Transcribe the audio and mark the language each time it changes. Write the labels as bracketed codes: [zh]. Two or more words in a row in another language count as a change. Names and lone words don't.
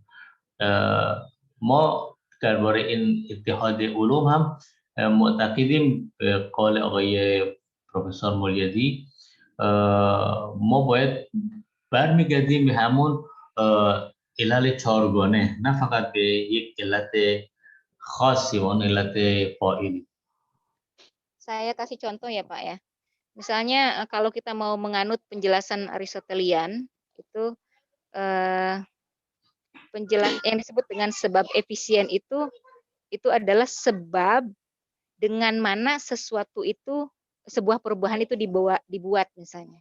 [fa] ما درباره این اتحاد علوم هم معتقدیم به قول آقای پروفسور مولیدی ما باید برمیگردیم به همون علل 4 گانه، نه فقط به یک علت خاصی و اون علت فاعلی. [id] Saya kasih contoh ya Pak ya. Misalnya kalau kita mau menganut penjelasan Aristotelian itu penjelasan yang disebut dengan sebab efisien itu adalah sebab dengan mana sesuatu itu sebuah perubahan itu dibuat misalnya.